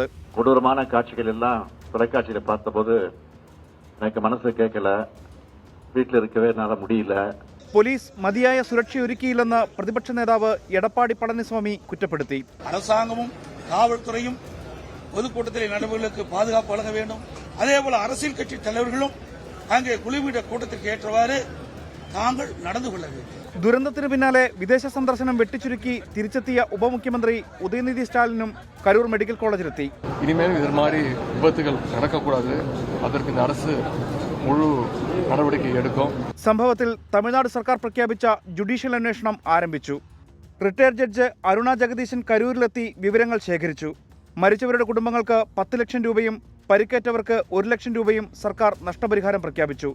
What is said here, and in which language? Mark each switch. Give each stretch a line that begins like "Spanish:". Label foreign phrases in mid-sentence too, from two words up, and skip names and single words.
Tamil: கொடூரமான காட்சிகள் எல்லாம் தொலைக்காட்சியில பார்த்தபோது எனக்கு மனசு கேட்கல, வீட்டில் இருக்கவே என்னால முடியல.
Malayalam: പോലീസ് മതിയായ സുരക്ഷയൊരുക്കിയില്ലെന്ന് പ്രതിപക്ഷ നേതാവ് എടപ്പാടി പളനിസ്വാമി കുറ്റപ്പെടുത്തി.
Tamil: அரசாங்கமும் காவல்துறையும் பொதுக்கூட்டத்தில் நடைபெறுவதற்கு பாதுகாப்பு வழங்க வேண்டும். அதேபோல அரசியல் கட்சி தலைவர்களும் அங்கே குழுமிட கூட்டத்திற்கு ஏற்றவாறு தாங்கள் நடந்து கொள்ள வேண்டும்.
Malayalam: ദുരന്തത്തിന് പിന്നാലെ വിദേശ സന്ദർശനം വെട്ടിച്ചുരുക്കി തിരിച്ചെത്തിയ ഉപമുഖ്യമന്ത്രി ഉദയനിധി സ്റ്റാലിനും കരൂർ മെഡിക്കൽ കോളേജിലെത്തി. ഇനിമേൽ ഇതുമാതിരി വിപത്തുകൾ നടക്കக்கூடாது,
Tamil: அதற்கு இந்த அரசு முழு
Malayalam: നടപടികൾ എടുക്കും. സംഭവത്തിൽ തമിഴ്നാട് സർക്കാർ പ്രഖ്യാപിച്ച ജുഡീഷ്യൽ അന്വേഷണം ആരംഭിച്ചു. റിട്ടയർഡ് ജഡ്ജ് അരുണ ജഗദീശൻ കരൂരിലെത്തി വിവരങ്ങൾ ശേഖരിച്ചു. മരിച്ചവരുടെ കുടുംബങ്ങൾക്ക് 10 ലക്ഷം രൂപയും പരിക്കേറ്റവർക്ക് 1 ലക്ഷം രൂപയും സർക്കാർ നഷ്ടപരിഹാരം പ്രഖ്യാപിച്ചു.